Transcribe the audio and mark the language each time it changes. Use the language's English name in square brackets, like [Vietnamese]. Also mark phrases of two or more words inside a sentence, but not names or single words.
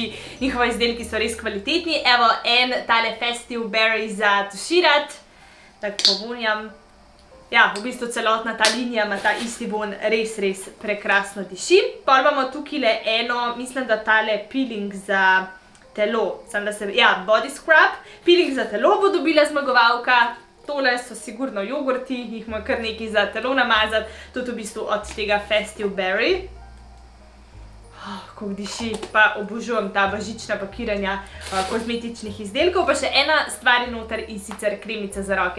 [Slovenian] Njihovi izdelki so res kvalitetni. Evo, en tale Festive Berry za tuširat. Tako povonjam. Ja, v bistvu celotna ta linija ima ta isti von, res prekrasno diši. Pol imamo tukaj eno, mislim, da tale peeling za telo, [English] body scrub, [Slovenian] peeling za telo bo dobila zmagovalka. Tole so sigurno jogurti, jih ima kar nekaj za telo namazati, tudi v bistvu od tega Festive Berry. Kako diši, pa obožujem ta božična pakiranja kozmetičnih izdelkov, pa še ena stvar je noter in sicer kremica za roke.